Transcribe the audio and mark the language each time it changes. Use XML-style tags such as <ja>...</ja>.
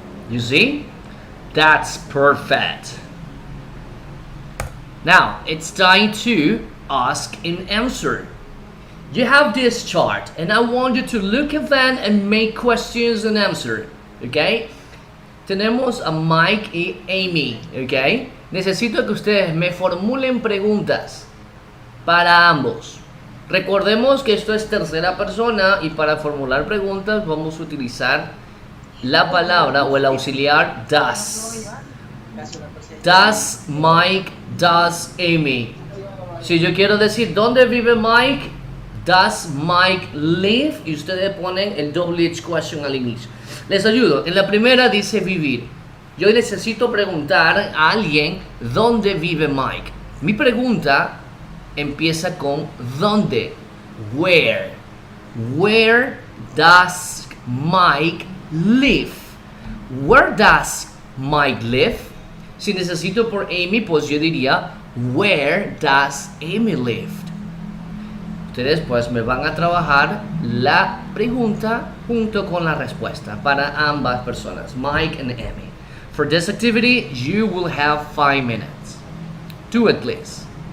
<en>You see? That's perfect. Now, it's time to ask and answer. You have this chart, and I want you to look at that and make questions and answer.</en> <es>Okay? Tenemos a Mike y Amy. Okay? Necesito que ustedes me formulen preguntas para ambos. Recordemos que esto es tercera persona y para formular preguntas vamos a utilizar la palabra o el auxiliar does.</es> <en>Does Mike, does Amy.</en> <es>Si yo quiero decir ¿dónde vive Mike?</es> <en>Does Mike live?</en> <es>Y ustedes ponen el double question al inicio. Les ayudo. En la primera dice vivir. Yo necesito preguntar a alguien ¿dónde vive Mike? Mi pregunta empieza con ¿dónde? Where.</es> <en>Where does Mike live? Where does Mike live?</en> <es>Si necesito por Amy, pues yo diría</es> <en>Where does Amy live?</en> <es>Ustedes pues me van a trabajar la pregunta junto con la respuesta para ambas personas, Mike and Amy.</es> <en>For this activity, you will have 5 minutes. Do it, please.</en>